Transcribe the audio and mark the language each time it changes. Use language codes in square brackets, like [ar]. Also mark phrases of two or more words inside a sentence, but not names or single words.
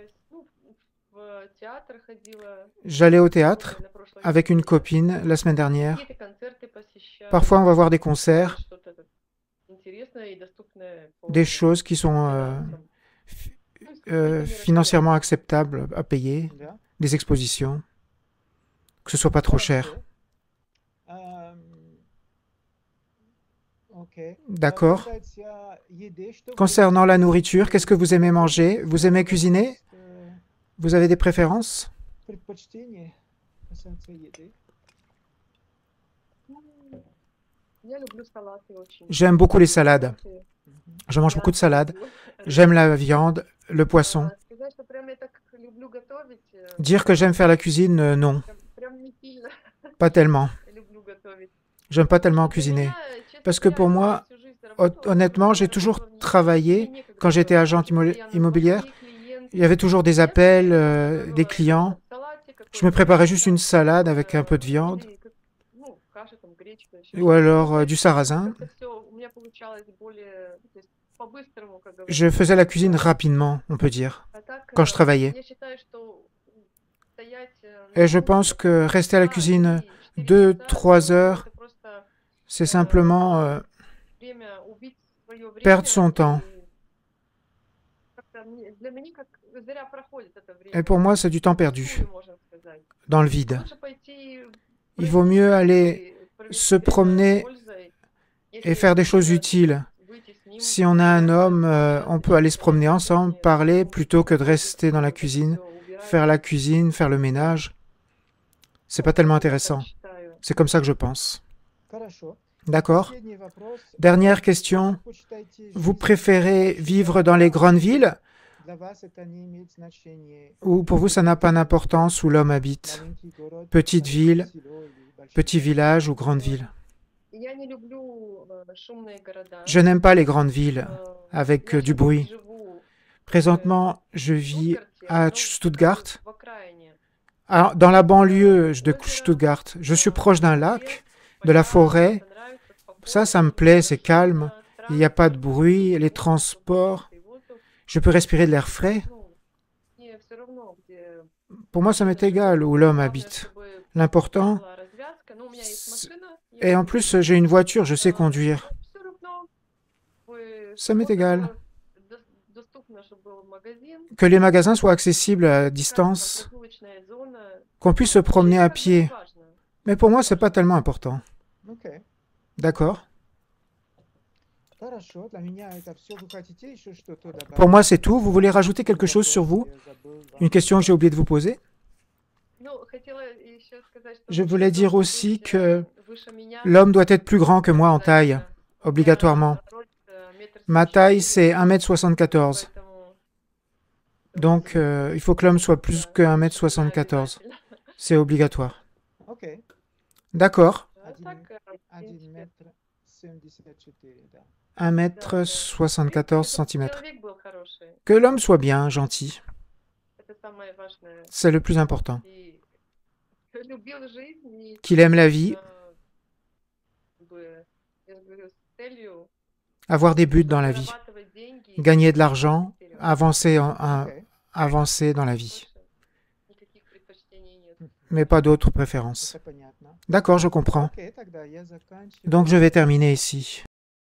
[fr] J'allais au théâtre avec une copine la semaine dernière. Parfois, on va voir des concerts. des choses qui sont financièrement acceptables à payer, [ru] Да. [fr] des expositions, que ce soit pas trop cher. [ru] Хорошо. Окей. [fr] D'accord. [ru] Касается еды, что вы [fr] Concernant la nourriture, qu'est-ce que vous aimez manger? Vous aimez cuisiner? Vous avez des préférences? [ru] предпочтения касается еды? Я люблю салаты очень. [fr] J'aime beaucoup les salades. [ru] Салаты. [fr] Je mange beaucoup de salades. [ru] люблю. [fr] J'aime la viande, le poisson. [ru] Сказать, что прям я так люблю готовить, [fr] Dire que j'aime faire la cuisine, non, [ru] прям не сильно [fr] pas tellement. [ru] люблю готовить. [fr] J'aime pas tellement [ru] Для [fr] cuisiner. [ru] меня, честно [fr] Parce que [ru] говоря, [fr] pour [ru] я [fr] moi, [ru] всю жизнь работала, [fr] honnêtement, j'ai [ru] работала [fr] toujours [ru] в [fr] travaillé. [ru] мне некогда [fr] Quand j'étais [ru] было. [fr] agente [ru] Постоянно [fr] immobilière, [ru] звонки, клиенты. [fr] il y avait toujours des appels, des clients. [ru] Салатик [fr] Je me [ru] какой-то, [fr] préparais juste une salade [ru] какой-то, [fr] avec un peu de viande [ru] или ну, каша, там, гречка, ещё [fr] ou [ru] что-то. [fr] alors du sarrasin. [ru] Как-то всё у меня получалось более, то есть по-быстрому, как [fr] Je [ru] говорится. [fr] faisais la cuisine rapidement, on peut dire, [ru] А так, [fr] quand je travaillais. [ru] я считаю, что стоять, [fr] Et je pense que rester à la cuisine 2-3 heures, [ru] это просто [fr] c'est simplement [ru] время, убить своё время, [fr] perdre son temps. [ru] и как-то для меня как зря проходит это [fr] Et [ru] время. [fr] pour moi, c'est du temps perdu, [ru] Впустую, можно сказать. [fr] dans le vide. [ru] Лучше пойти [fr] Il vaut mieux aller [ru] провести [fr] se [ru] время с [fr] promener [ru] пользой. [fr] et [ru] Если [fr] faire des choses [ru] мужчина, [fr] utiles. [ru] выйти с ним, [fr] Si on a un homme, on peut aller se promener ensemble, parler, plutôt que de rester dans la cuisine, faire la cuisine, faire le ménage. C'est pas tellement intéressant. C'est comme ça que je pense. [ru] Хорошо. [fr] D'accord? [ru] Последний вопрос. [fr] Dernière question. [ru] Предпочитаете [fr] Vous [ru] жизнь [fr] préférez vivre dans les grandes villes [ru] Для вас это не имеет значения. [fr] ou pour vous ça n'a pas d'importance où l'homme habite? [ru] Маленький город, [fr] Petite ville, [ru] село или большой [fr] petit [ru] город. [fr] village ou grande ville? [ru] Я не люблю шумные города. [fr] Je n'aime pas les grandes villes Э, avec [ru] я [fr] du [ru] щас [fr] bruit. [ru] живу [fr] Présentement, je [ru] в [fr] vis [ru] Штутгарте, [fr] à [ru] но [fr] Stuttgart. [ru] в окраине. [fr] Alors, dans la banlieue de Stuttgart, je suis proche d'un lac, de la forêt. Ça me plaît, c'est calme. Il n'y a pas de bruit, les transports. Je peux respirer de l'air frais. Pour moi, ça m'est égal où l'homme habite. L'important, et en plus, j'ai une voiture, je sais conduire. Ça m'est égal. Que les magasins soient accessibles à distance, qu'on puisse se promener à pied. Mais pour moi, c'est pas tellement important. [ru] Окей. [fr] D'accord? [ru] Хорошо. Для меня это всё. Вы хотите еще что-то добавить? [fr] Pour moi, c'est tout. Vous voulez rajouter quelque chose sur vous? [ru] Я забыл вам. [fr] Une question que j'ai oublié de vous poser? Je voulais dire aussi que l'homme doit être plus grand que moi en taille, obligatoirement. Ma taille, c'est 1m74. Donc, il faut que l'homme soit plus que 1m74. C'est obligatoire. [ru] Окей. [fr] D'accord. [ru] Один метр 74, да. [fr] 1m74 cm. [ru] Человек был хороший. [fr] Que l'homme soit bien, gentil. [ru] Это самое важное. [fr] C'est le plus important. [ru] И любил жизнь и [fr] Qu'il aime la vie, [ru] как бы, я же говорю, с целью [fr] avoir des buts dans la vie, [ru] зарабатывать деньги. [fr] gagner de l'argent, [ru] Вперед. [fr] avancer, [ru] Окей. [fr] avancer dans la vie. [ru] Больше никаких предпочтений нет. [fr] Mais pas d'autres préférences. [ru] Это понятно. [fr] D'accord, je comprends. [ru] Окей, тогда я заканчиваю. [fr] Donc je vais terminer ici.